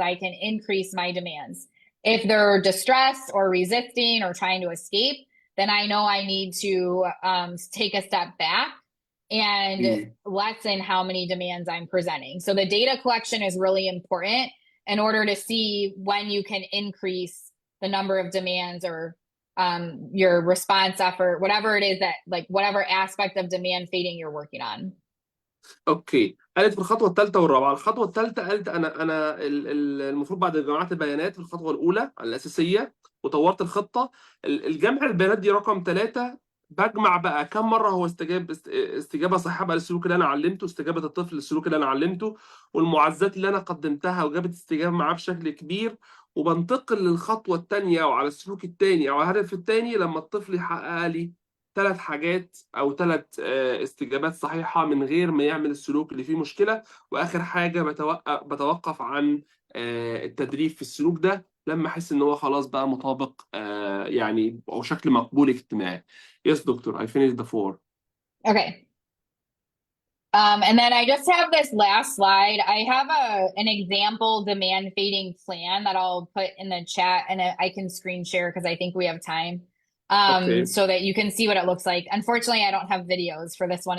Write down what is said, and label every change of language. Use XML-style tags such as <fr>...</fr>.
<en>I can increase my demands. If they're distressed or resisting or trying to escape, then I know I need to take a step back and lessen how many demands I'm presenting. So the data collection is really important in order to see when you can increase the number of demands or your response effort, whatever it is that, like, whatever aspect of demand fading you're working on. Okay.</en> <ar>قالت في الخطوه الثالثه والرابعه. الخطوه الثالثه قالت انا المفروض بعد جمعت البيانات في الخطوه الاولى الاساسيه وطورت الخطه، الجمع البيانات دي رقم 3 بجمع بقى كم مرة هو استجابة صاحبة للسلوك اللي أنا علمته، استجابة الطفل للسلوك اللي أنا علمته، والمعزات اللي أنا قدمتها وجابت استجابة معاه بشكل كبير، وبنتقل للخطوة التانية أو على السلوك التاني أو الهدف التاني لما الطفل يحقق لي 3 حاجات أو 3 استجابات صحيحة من غير ما يعمل السلوك اللي فيه مشكلة. وآخر حاجة بتوقف عن التدريب في السلوك ده لما أحس إن هو خلاص بقى مطابق يعني أو شكل مقبول اجتماعي.</ar> <en>Yes, doctor, I finished the 4. Okay. And then I just have this last slide. I have an example demand fading plan that I'll put in the chat, and I can screen share because I think we have time, Okay. so that you can see what it looks like. Unfortunately, I don't have videos for this one.</en>